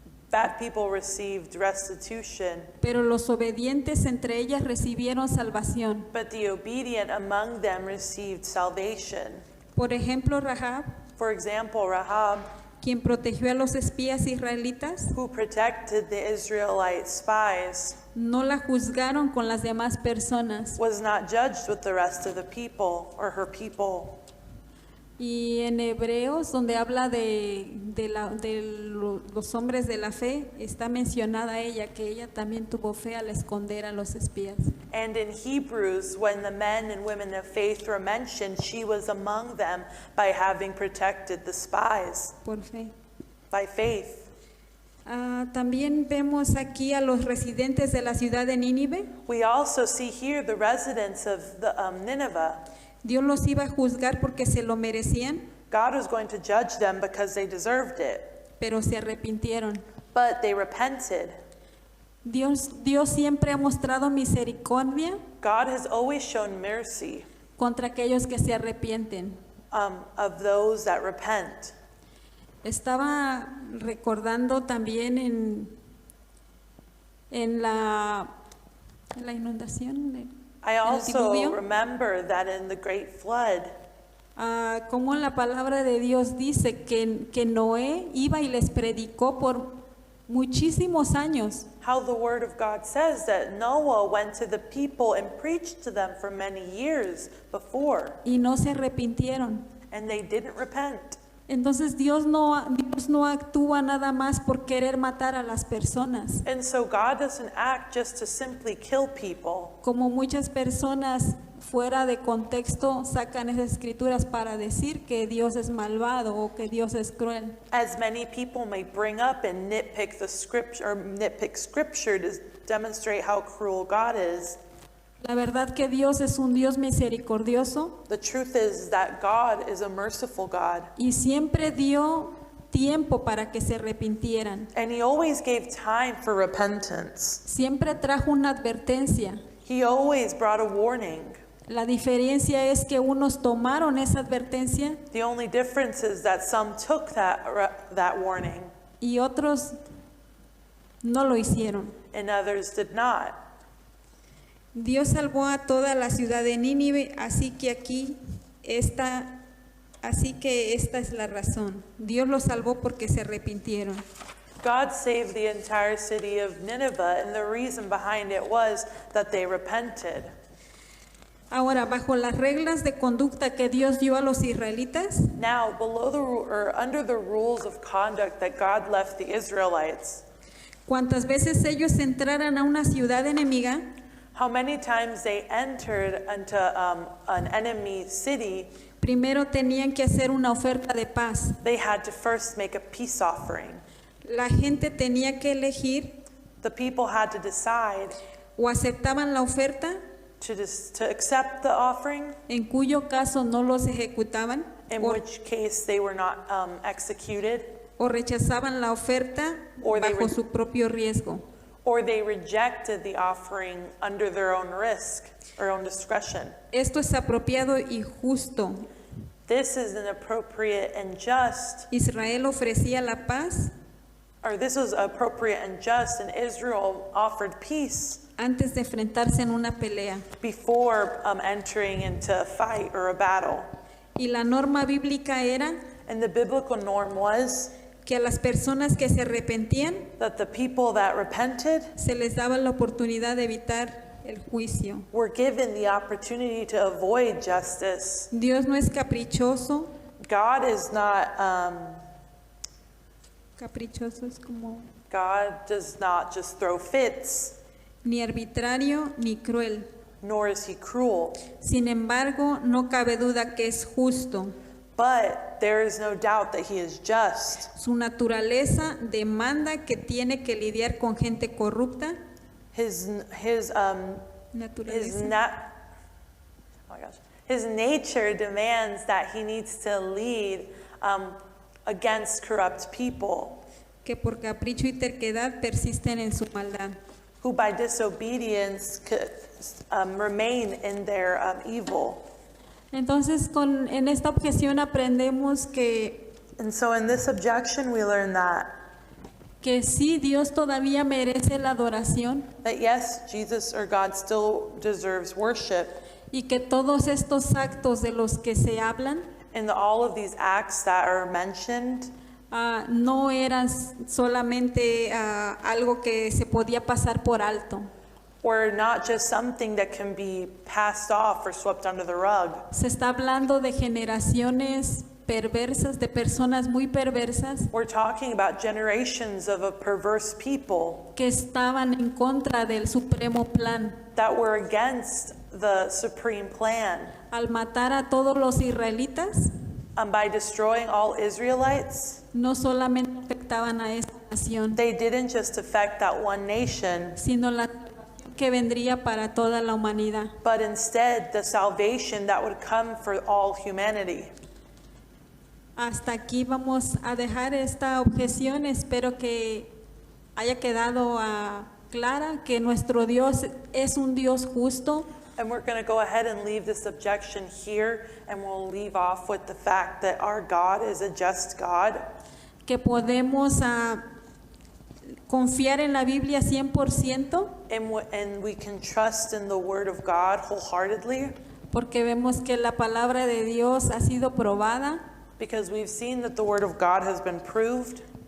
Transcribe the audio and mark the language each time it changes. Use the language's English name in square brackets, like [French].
[English] Bad people received restitution, [Spanish] pero los obedientes entre ellas recibieron salvación. [English] but the obedient among them received salvation. [Spanish] Por ejemplo, Rahab, [English] For example, Rahab, [Spanish] quien protegió a los espías israelitas, [English] who protected the Israelite spies, [Spanish] no la juzgaron con las demás personas. [English] was not judged with the rest of the people or her people. [Spanish] Y en Hebreos, donde habla de los hombres de la fe, está mencionada ella, que ella también tuvo fe al esconder a los espías. [English] And in Hebrews, when the men and women of faith were mentioned, she was among them by having protected the spies, [Spanish] Por fe. [English] by faith. [Spanish] También vemos aquí a los residentes de la ciudad de Nínive. [English] We also see here the residents of the Nineveh. [Spanish] Dios los iba a juzgar porque se lo merecían, [English] God was going to judge them because they deserved it, [Spanish] pero se arrepintieron. [English] but they repented. [Spanish] Dios siempre ha mostrado misericordia [English] God has always shown mercy [Spanish] contra aquellos que se arrepienten. [English] of those that repent. [Spanish] Estaba recordando también en la inundación, [English] I [Spanish] el [English] also [Spanish] diluvio, [English] remember that in the great flood, [Spanish] como la palabra de Dios dice que Noé iba y les predicó por muchísimos años. [English] how the word of God says that Noah went to the people and preached to them for many years before, [Spanish] Y no se arrepintieron. [English] and they didn't repent. [Spanish] Entonces Dios no actúa nada más por querer matar a las personas, [English] And so God doesn't act just to simply kill people, [Spanish] como muchas personas fuera de contexto sacan esas escrituras para decir que Dios es malvado o que Dios es cruel. [English] as many people may bring up and nitpick the scripture or nitpick scripture to demonstrate how cruel God is. [Spanish] La verdad que Dios es un Dios misericordioso [English] The truth is that God is a merciful God, [Spanish] y siempre dio tiempo para que se arrepintieran. [English] and He always gave time for repentance. [Spanish] Siempre trajo una advertencia. [English] He always brought a warning. [Spanish] La diferencia es que unos tomaron esa advertencia [English] The only difference is that some took that warning [Spanish] y otros no lo hicieron. [English] and others did not. [Spanish] Dios salvó a toda la ciudad de Nínive, así que esta es la razón. Dios los salvó porque se arrepintieron. [English] God saved the entire city of Nineveh, and the reason behind it was that they repented. [Spanish] Ahora, bajo las reglas de conducta que Dios dio a los israelitas, [English] Now, under the rules of conduct that God left the Israelites, [Spanish] cuantas veces ellos entraran a una ciudad enemiga, [English] how many times they entered into an enemy city, [Spanish] primero tenían que hacer una oferta de paz. [English] they had to first make a peace offering. [Spanish] La gente tenía que elegir [English] The people had to decide [Spanish] o aceptaban la oferta, [English] to accept the offering, [Spanish] en cuyo caso no los ejecutaban, [English] in [Spanish] o, [English] which case they were not executed, [Spanish] o rechazaban la oferta [English] Or they [Spanish] bajo [English] re- [Spanish] su propio riesgo. [English] or they rejected the offering under their own risk or own discretion. [Spanish] Esto es apropiado y justo. [English] This is an appropriate and just, [Spanish] Israel ofrecía la paz [English] or this was appropriate and just, and Israel offered peace [Spanish] antes de enfrentarse en una pelea. [English] before entering into a fight or a battle. [Spanish] Y la norma bíblica era [English] And the biblical norm was [Spanish] que a las personas que se arrepentían [English] that the people that repented [Spanish] se les daba la oportunidad de evitar el juicio. [English] were given the opportunity to avoid justice. [Spanish] Dios no es caprichoso. [English] God is not, [Spanish] Caprichoso es como [English] God does not just throw fits, [Spanish] ni arbitrario ni cruel. [English] nor is he cruel. [Spanish] Sin embargo, no cabe duda que es justo. [English] But there is no doubt that he is just. [Spanish] Su naturaleza demanda que tiene que lidiar con gente corrupta. [English] His [Spanish] Naturaleza. [English] oh my gosh. His nature demands that he needs to lead against corrupt people [Spanish] Que por capricho y terquedad persisten en su maldad. [English] who by disobedience could, remain in their evil. [Spanish] Entonces, en esta objeción aprendemos [English] And so in this objection we learn [Spanish] que sí, Dios todavía merece la adoración [English] that yes, Jesus or God still deserves worship. [Spanish] y que todos estos actos de los que se hablan [English] And all of these acts that are mentioned [Spanish] no eran solamente algo que se podía pasar por alto. [English] were not just something that can be passed off or swept under the rug. [Spanish] Se está hablando de generaciones perversas, de personas muy perversas [English] We're talking about generations of a perverse people [Spanish] que estaban en contra del supremo plan. [English] that were against the supreme plan. [Spanish] Al matar a todos los israelitas, [English] By destroying all Israelites, [Spanish] no solamente afectaban a esta nación, [English] they didn't just affect that one nation, [Spanish] sino la que vendría para toda la humanidad. [English] but instead the salvation that would come for all humanity. [Spanish] Hasta aquí vamos a dejar esta objeción. Espero que haya quedado clara que nuestro Dios es un Dios justo, [English] And we're going to go ahead and leave this objection here, and we'll leave off with the fact that our God is a just God, [Spanish] que podemos confiar en la Biblia 100%, [English] and we can trust in the Word of God wholeheartedly, [Spanish] porque vemos que la palabra de Dios ha sido probada [English] because we've seen that the Word of God has been proved